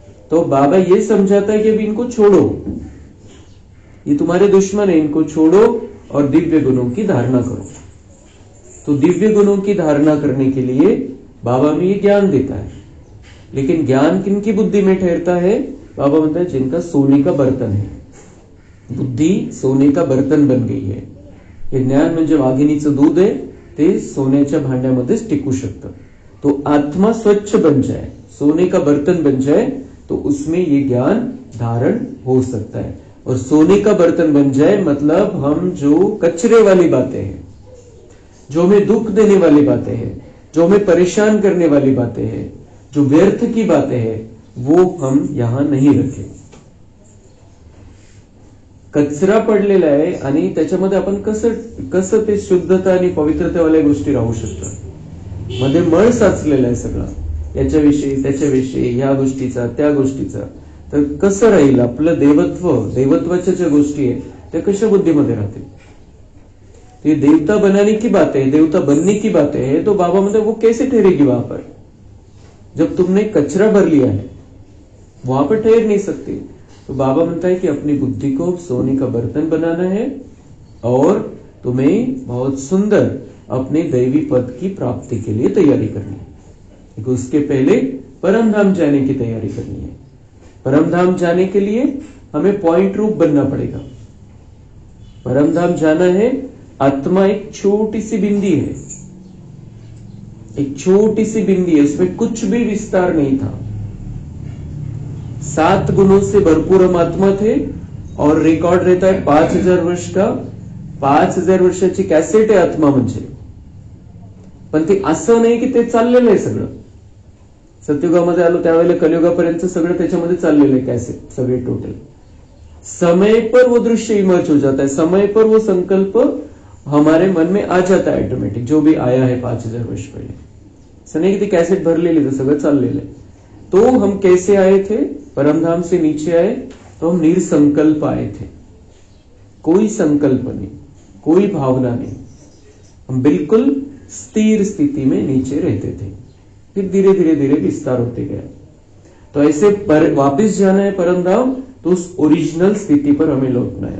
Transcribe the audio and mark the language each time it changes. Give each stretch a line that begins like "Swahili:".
Hindi: तो बाबा ये समझाता है कि अभी इनको छोड़ो, ये तुम्हारे दुश्मन है, इनको छोड़ो और दिव्य गुणों की धारणा करो। तो दिव्य गुणों की धारणा करने के लिए बाबा में ये ज्ञान देता है। लेकिन ज्ञान किनकी बुद्धि में ठहरता है, बाबा बोलता है जिनका सोने का बर्तन है, बुद्धि सोने का बर्तन बन गई है।
Marathi: हे ज्ञान म्हणजे वाघिणीचं दूध आहे, ते सोन्याच्या भांड्यामध्येच टिकू शकतं।
Hindi: तो आत्मा स्वच्छ बन जाए, सोने का बर्तन बन जाए, तो उसमें ये ज्ञान धारण हो सकता है। और सोने का बर्तन बन जाए मतलब हम जो कचरे वाली बातें हैं, जो हमें दुख देने वाली बातें हैं, जो हमें परेशान करने वाली बातें हैं, जो व्यर्थ की बातें हैं, वो हम यहां नहीं रखें।
Marathi: कचरा पडलेला आहे आणि त्याच्यामध्ये आपण कसं ते शुद्धता आणि पवित्रतेवाल्या गोष्टी राहू शकतात। मध्ये मळ साचलेला आहे सगळा, याच्याविषयी त्याच्याविषयी, ह्या गोष्टीचा त्या गोष्टीचा। तर कसं राहील आपलं देवत्वाच्या ज्या गोष्टी आहेत त्या कशा बुद्धीमध्ये राहतील।
Hindi: तो ये देवता बनाने की बातें है, देवता बनने की बातें है, तो बाबा मतलब वो कैसे ठहरेगी वहां पर? जब तुमने कचरा भर लिया है वहां पर ठहर नहीं सकती। तो बाबा म्हणता है कि अपनी बुद्धि को सोने का बर्तन बनाना है और तुम्हें बहुत सुंदर अपने दैवी पद की प्राप्ति के लिए तैयारी करनी है। क्योंकि उसके पहले परम धाम जाने की तैयारी करनी है। परम धाम जाने के लिए हमें पॉइंट रूप बनना पड़ेगा। परम धाम जाना है, आत्मा एक छोटी सी बिंदी है, एक छोटी सी बिंदी है, उसमें कुछ भी विस्तार नहीं था। 7 गुणों से भरपूर हम आत्मा थे और रिकॉर्ड रहता है 5000 वर्ष का।
Marathi: 5000 वर्षाची कॅसेट आहे आत्मा म्हणजे। पण ते असं नाही की ते चाललेलं आहे सगळं। सत्ययुगामध्ये आलो त्यावेळेला कलियुगापर्यंत सगळं त्याच्यामध्ये चाललेलं आहे कॅसेट सगळे टोटल।
Hindi: समय पर वो दृश्य इमर्ज हो जाता है, समय पर वो संकल्प हमारे मन में आ जाता है ऑटोमेटिक, जो भी आया है 5000 वर्ष पहले। ऐसा नहीं कि
Marathi: ती कैसेट भरलेली तर सगळं चाललेलं आहे।
Hindi: तो हम कैसे आए थे? परमधाम से नीचे आए तो हम निरसंकल्प आए थे, कोई संकल्प नहीं, कोई भावना नहीं, हम बिल्कुल स्थिर स्थिति में नीचे रहते थे। फिर धीरे धीरे धीरे विस्तार होते गया। तो ऐसे वापस जाना है परमधाम, तो उस ओरिजिनल स्थिति पर हमें लौटना है।